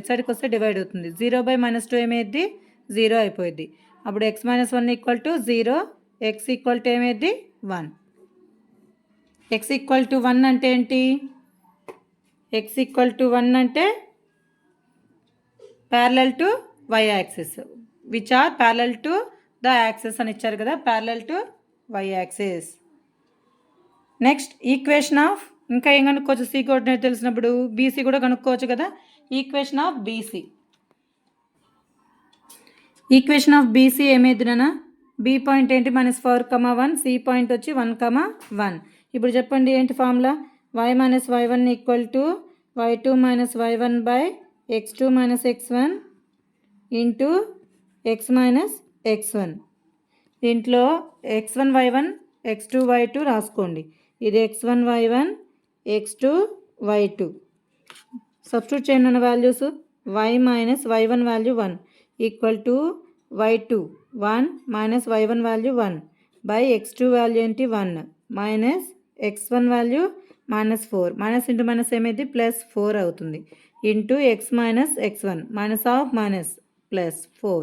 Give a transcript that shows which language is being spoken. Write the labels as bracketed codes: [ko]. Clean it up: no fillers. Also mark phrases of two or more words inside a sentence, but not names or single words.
[te] ఇటు సైడ్కి వస్తే డివైడ్ అవుతుంది. 0 [en] by minus [te] 2 ఏమైంది? 0 అయిపోయింది. అప్పుడు [en] x minus 1 equal to 0, x equal to [te] ఏమైంది? 1. [en] x equal to 1 [te] అంటే ఏంటి? [en] x equal to 1 [te] అంటే [en] parallel to y axis, which are parallel to the axis [te] అని ఇచ్చారు కదా, [en] parallel to y axis. next equation of, [te] ఇంకా ఏం కనుక్కోవచ్చు? [en] C coordinate [te] తెలిసినప్పుడు బీసీ కూడా కనుక్కోవచ్చు కదా. [en] equation of BC [te] ఏమైంది నాన్న? [en] B point [te] ఏంటి? -4,1, [en] C point [te] వచ్చి 1,1. ఇప్పుడు చెప్పండి ఏంటి ఫార్ములా? [en] y minus y1 equal to y2 minus y1 by x2 minus x1 into x minus x1. [te] దీంట్లో x1 y1 x2 y2 రాసుకోండి. ఇది x1 y1 x2 y2. సబ్స్టిట్యూట్ చేయండి వాల్యూస్. [en] y minus y1 value 1 equal to y2 1 minus y1 value 1 by x2 value [te] ఏంటి? [en] 1 minus x1 value -4. minus into minus [te] ఏమైంది? +4 అవుతుంది. [en] into x minus x1 minus of minus +4.